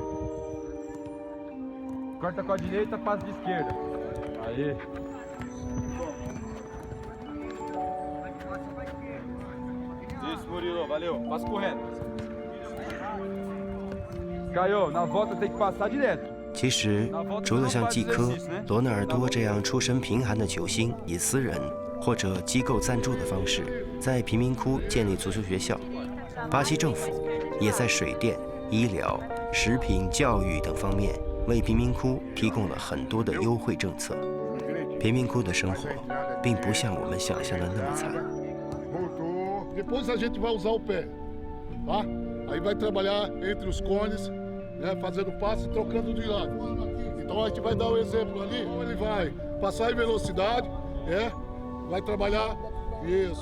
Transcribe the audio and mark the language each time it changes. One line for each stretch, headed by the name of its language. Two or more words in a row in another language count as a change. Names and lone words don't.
Portuguese: Corta com a direita, passa de esquerda. Aí. Isso, Murilo, valeu. Passa correndo. Caiu, na volta tem que passar direto.
Chinese: 其实，除了像季科、罗纳尔多这样出身贫寒的球星，以私人或者机构赞助的方式在贫民窟建立足球学校，巴西政府也在水电、医疗、食品、教育等方面为贫民窟提供了很多的优惠政策。贫民窟的生活并不像我们想象的那么惨。
Portuguese: Depois a gente vai usar o pé, tá? Aí vai trabalhar entre os cones, né, fazendo passe e trocando de lado. Então a gente vai dar um exemplo ali, ele vai passar em velocidade, vai trabalhar isso.